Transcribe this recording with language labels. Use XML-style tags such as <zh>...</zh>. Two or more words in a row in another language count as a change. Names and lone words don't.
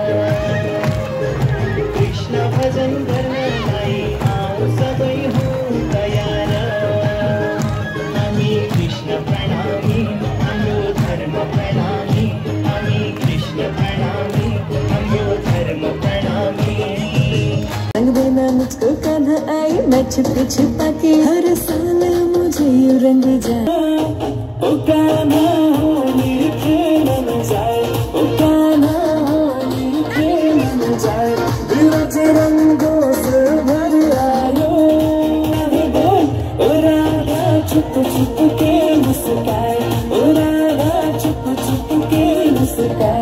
<ne>कृष्ण भजन गर्नलाई आऊ सबै हो तयार। हामी कृष्ण प्रणामी, हाम्रो धर्म प्रणामी। हामी कृष्ण प्रणामी, हाम्रो धर्म प्रणामी।</ne> <hi>रंग देना मुझको कान्हा आई, मैं छुप छुपा के हर साल मुझे यूं रंग जाए। ओ कान्हा मेरे प्रेम न जाए, ओ कान्हा मेरे प्रेम न जाए। बिरज रंगों से भर आयो ओ राधा छुप छुप के मुस्काए, ओ राधा छुप छुप के मुस्काए।</hi>